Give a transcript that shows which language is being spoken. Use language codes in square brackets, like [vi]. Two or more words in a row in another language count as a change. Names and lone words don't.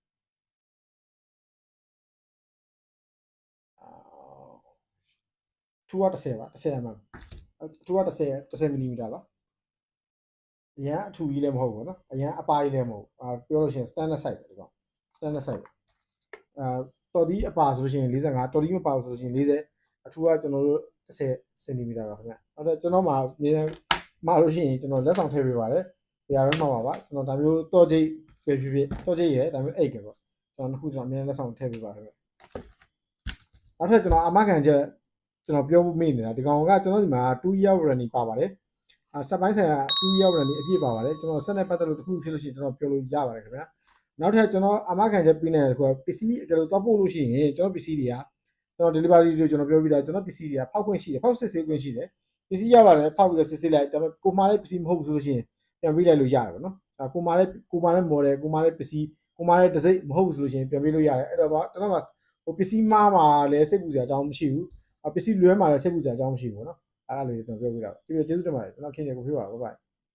[my] ထူက30ပါ30 mm ထူက30 mm ပါအရန်အထူကြီးလည်းမဟုတ်ဘူးနော်အရန်အပါကြီးလည်းမဟုတ်ပြောလို့ရှိရင် [en] standard size [my] ပဲဒီကောင် [en] standard size [my] ပဲတော်ဒီအပါဆိုလို့ရှိရင်45တော်ဒီမပါဆိုလို့ရှိရင်40အထူကကျွန်တော်တို့30 cm ပါခင်ဗျနောက်တော့ကျွန်တော် မှာနေမှာလို့ရှိရင်ကျွန်တော်လက်ဆောင်ထည့်ပေးပါတယ်တရားပဲမှာပါပါကျွန်တော်ဒါမျိုးတော်ချိတ်ပဲဖြစ်ဖြစ်တော်ချိတ်ရဲဒါမျိုးအိတ်ကပေါ့ကျွန်တော်ခုကျွန်တော်အများလက်ဆောင်ထည့်ပေးပါခင်ဗျနောက်ထပ်ကျွန်တော်အမခံ ချက်ကျွန်တော်ပြောဖို့မေ့နေတာဒီကောင်ကကျွန်တော်ဒီမှာ [en] 2 year warranty [my] ပါပါတယ်စက်ပိုင်းဆိုင်ရာ [en] 2 year warranty [my] အပြည့်ပါပါတယ်ကျွန်တော်ဆက်နဲ့ပတ်သက်လို့တစ်ခုဖြစ် လို့ရှိရင်ကျွန်တော်ပြောလို့ရပါတယ်ခင်ဗျာနောက်ထပ်ကျွန်တော်အမခံချက်ပြီးနေတယ်ဆိုတော့ပစ္စည်းအကယ်လို့တော့ပို့လို့ရှိရင်ကျွန်တော်ပစ္စည်းတွေကကျွန်တော် delivery တွေကျွန်တော်ပြောပြီးသားကျွန်တော်ပစ္စည်းတွေကဖောက်ခွင့်ရှိတယ်ဖောက်စစ်ဆေးခွင့်ရှိတယ်ပစ္စည်းရောက်လာတယ်ဖောက်ပြီးတော့စစ်ဆေးလိုက်ဒါပေမဲ့ကိုမာတဲ့ပစ္စည်းမဟုတ်ဘူးဆိုလို့ရှိရင်ပြန်ပေးလိုက်လို့ရတယ်ပေါ့နော်ကိုမာတဲ့ model ကိုမာတဲ့ပစ္စည်းကိုမာတဲ့တစိမ့်မဟုတ်ဘူးဆိုလို့ရှိရင်ပြန်ပေးလို့ရတယ်အဲ့တော့ကျွန်တော်ကဟိုပစ္စည်းမှားမှာလည်းစိတ်ပူစရာအကြောင်းမရှိဘူးပစ္စည်းလွဲမှာလည်းစိတ်ပူစရာအကြောင်းမရှိဘူးပေါ့နော်အဲ့ဒါလေးကျွန်တော်ပြောပြတာပါကျေးဇူးတင်ပါတယ်ကျွန်တော်ခင်ဗျကိုပြောပါဘိုင်